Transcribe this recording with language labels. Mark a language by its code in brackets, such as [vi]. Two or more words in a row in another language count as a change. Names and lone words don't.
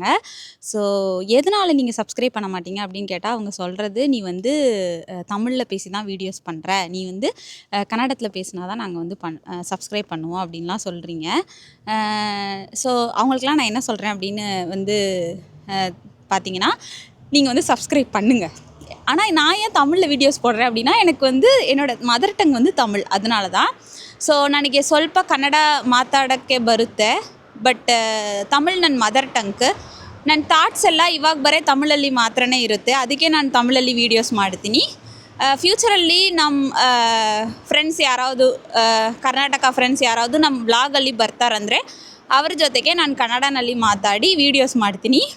[ta] ஸோ எதனால் நீங்கள் சப்ஸ்கிரைப் பண்ண மாட்டீங்க அப்படின்னு கேட்டால் அவங்க சொல்கிறது, நீ வந்து தமிழில் பேசி தான் வீடியோஸ் பண்ணுற, நீ வந்து கன்னடத்தில் பேசினா தான் நாங்கள் வந்து சப்ஸ்கிரைப் பண்ணுவோம் அப்படின்லாம் சொல்கிறீங்க. ஸோ அவங்களுக்கெல்லாம் நான் என்ன சொல்கிறேன் அப்படின்னு வந்து பார்த்தீங்கன்னா, நீங்கள் வந்து சப்ஸ்கிரைப் பண்ணுங்கள். ஆனால் நான் ஏன் தமிழில் வீடியோஸ் போடுறேன் அப்படின்னா, எனக்கு வந்து என்னோடய [en] mother tongue [ta] வந்து தமிழ், அதனால தான். [kn] ಸೊ ನನಗೆ ಸ್ವಲ್ಪ ಕನ್ನಡ ಮಾತಾಡೋಕ್ಕೆ ಬರುತ್ತೆ. ಬಟ್ ತಮಿಳ್ ನನ್ನ [en] mother tongue. [kn] ನನ್ನ ಥಾಟ್ಸ್ ಎಲ್ಲ ಇವಾಗ ಬರೀ ತಮಿಳಲ್ಲಿ ಮಾತ್ರನೇ ಇರುತ್ತೆ. ಅದಕ್ಕೆ ನಾನು ತಮಿಳಲ್ಲಿ ವೀಡಿಯೋಸ್ ಮಾಡ್ತೀನಿ. ಫ್ಯೂಚರಲ್ಲಿ ನಮ್ಮ ಫ್ರೆಂಡ್ಸ್ ಯಾರಾವುದು ಕರ್ನಾಟಕ ಫ್ರೆಂಡ್ಸ್ ಯಾರಾವುದು ನಮ್ಮ ಬ್ಲಾಗಲ್ಲಿ ಬರ್ತಾರಂದರೆ ಅವ್ರ ಜೊತೆಗೆ ನಾನು ಕನ್ನಡನಲ್ಲಿ ಮಾತಾಡಿ ವೀಡಿಯೋಸ್ ಮಾಡ್ತೀನಿ.